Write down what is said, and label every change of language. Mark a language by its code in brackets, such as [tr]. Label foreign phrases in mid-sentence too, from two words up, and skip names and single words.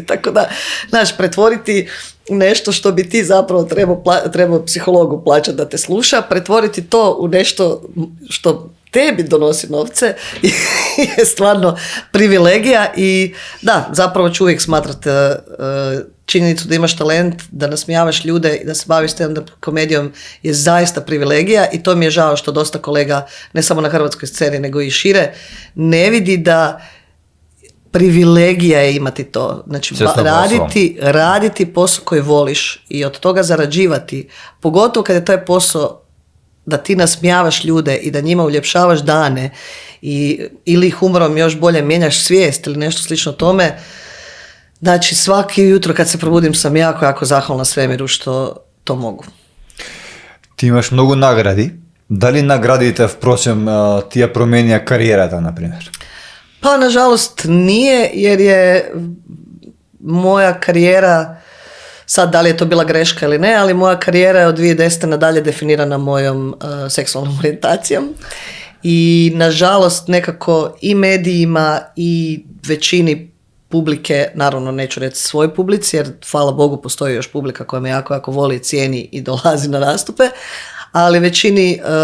[hr] Tako da, pretvoriti nešto što bi ti zapravo trebao psihologu plaćati da te sluša, pretvoriti to u nešto što tebi donosi novce je stvarno privilegija i da, zapravo ću uvijek smatrati činjenicu da imaš talent, da nasmijavaš ljude i da se baviš stand-up komedijom je zaista privilegija i to mi je žao što dosta kolega, ne samo na hrvatskoj sceni nego i šire, ne vidi da privilegija je imati to. Znači, raditi posao koji voliš i od toga zarađivati, pogotovo kad je taj posao da ti nasmijavaš ljude i da njima uljepšavaš dane ili humorom još bolje mijenjaš svijest ili nešto slično tome. Znači svaki jutro kad se probudim sam jako, jako zahvalna svemiru što to mogu. [mk] Ти имаш много награди. Дали наградите, впрочем, ти ја променија кариерата, например? [hr] Pa nažalost nije, jer je moja karijera, sad da li je to bila greška ili ne, ali moja karijera je od 2010. nadalje definirana mojom seksualnom orijentacijom i nažalost nekako i medijima i većini publike, naravno neću reći svoj publici, jer hvala Bogu postoji još publika koja me jako, jako voli, cijeni i dolazi na nastupe, ali većini